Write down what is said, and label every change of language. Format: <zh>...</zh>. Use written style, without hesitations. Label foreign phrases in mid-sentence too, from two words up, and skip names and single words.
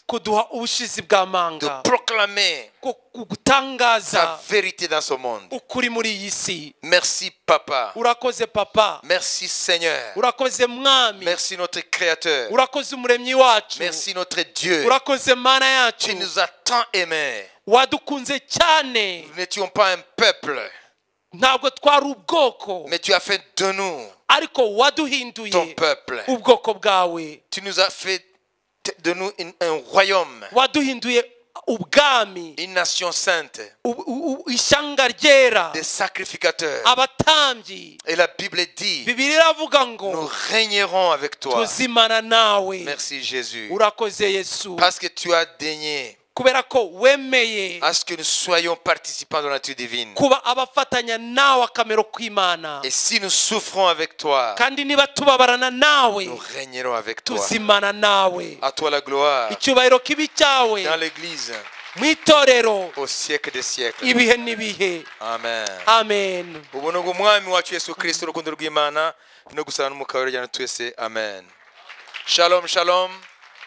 <rw>kuduha ubushizi</rw> <fr>de</fr> <rw>bw'amanga</rw> <fr>proclamer</fr> <rw>ko</rw> <fr>sa</fr> <rw>gutangaza</rw> <fr>vérité dans ce monde.</fr> <rw>ukuri muri iyi si</rw> <fr>Merci Papa.</fr> <rw>urakoze papa</rw> <fr>Merci Seigneur.</fr> <rw>urakoze mwami</rw> <fr>Merci notre Créateur.</fr> <rw>urakoze umuremyi wacu</rw> <fr>Merci notre Dieu.</fr> <rw>urakoze mana yacu</rw> <fr>Tu nous as tant aimés.</fr> <rw>wadukunze cyane</rw> <fr>Nous n'étions pas un peuple,</fr> <rw>ntabwo twari ubwoko</rw> <fr>mais tu as fait de nous</fr> <rw>ariko waduhinduye</rw> <fr>ton peuple.</fr> <rw>ubwoko bwawe</rw> <fr>Tu nous as fait de nous un royaume,</fr> <rw>waduhinduye ubwami</rw> <fr>une nation sainte,</fr> <rw>ishyanga ryera</rw> <fr>des sacrificateurs.</fr> <rw>abatambyi</rw> <fr>Et la Bible dit,</fr> <rw>bibiri iravuga ngo</rw> <fr>nous régnerons avec toi.</fr> <rw>tuzimana nawe</rw> <fr>Merci Jésus.</fr> <rw>urakoze yesu</rw> <fr>Parce que tu as daigné</fr> <rw>kubera ko wemeye</rw> <fr>à ce que nous soyons participants de la nature divine.</fr> <rw>kuba abafatanya nawe akamero k'imana</rw> <fr>Et si nous souffrons avec toi,</fr> <rw>kandi niba tubabarana nawe</rw> <fr>nous régnerons avec toi.</fr> <rw>tuzimana nawe</rw> <fr>À toi la gloire</fr> <rw>icyubahiro kibi cyawe</rw> <fr>dans l'église</fr> <rw>mu itorero</rw> <fr>au siècle des siècles.</fr> <rw>ibihe n'ibihe</rw> <fr>Amen.</fr> <rw>amen ubuntu bw'umwami wacu Yesu Kristo urukundo rw'Imana no gusana n'umukabari cyane twese. Amen. Shalom, shalom.</rw>